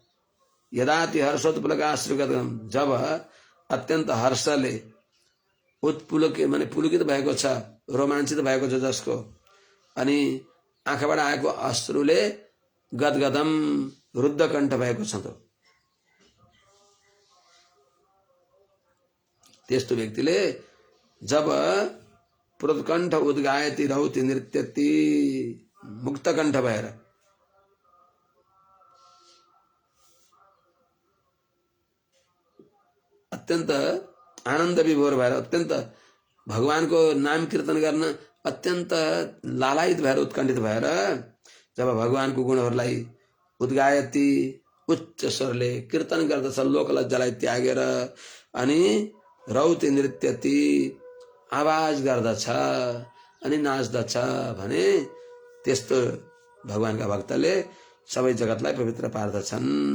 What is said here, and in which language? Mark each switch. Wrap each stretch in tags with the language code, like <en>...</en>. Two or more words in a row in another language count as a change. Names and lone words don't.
<sa>यदाति हर्षोत्पुलकाश्रुगद्गदं,</sa> <ne>जब अत्यन्त हर्षले उत्पुलक माने पुलकित भएको छ, रोमाञ्चित भएको छ जसको, अनि आँखाबाट आएको अश्रुले गदगदम रुद्ध कण्ठ भएको छ त, त्यस्तो व्यक्तिले जब</ne> <sa>प्रोत्कण्ठ उद्गायति रौति नृत्यति,</sa> <ne>मुक्त कण्ठ भएर अत्यन्त आनन्द विभोर भएर, अत्यन्त भगवानको नाम कीर्तन गर्न अत्यन्त लालायित भएर, उत्कण्ठित भएर जब भगवानको गुणहरूलाई उद्गायति उच्च स्वरले कीर्तन गर्दछ, लोकलज्जालाई त्यागेर, अनि</ne> <sa>रौति नृत्यति</sa> <ne>आवाज गर्दछ अनि नाच्दछ भने त्यस्तो भगवानका भक्तले सबै जगतलाई पवित्र पार्दछन्।</ne>